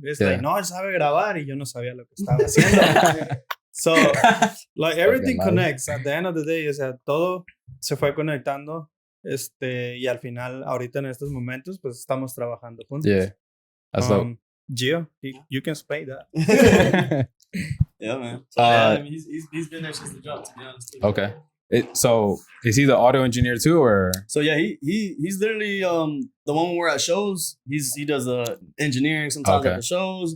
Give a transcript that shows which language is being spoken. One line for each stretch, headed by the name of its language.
English: It's like,
Spanish: no, él sabe grabar. Y yo no sabía lo que estaba haciendo.
English: So, like everything connects. At the end of the day,
Spanish: o sea, todo se fue conectando. Y al final, ahorita en estos momentos, pues estamos trabajando juntos.
English: Yeah. That's dope. Gio, you can explain that. Yeah, man. So, I mean, he's been there since the jump, to be honest. Okay. So is he the audio engineer too, or? So yeah, he's literally the one when we're at shows. He does the engineering sometimes at the shows.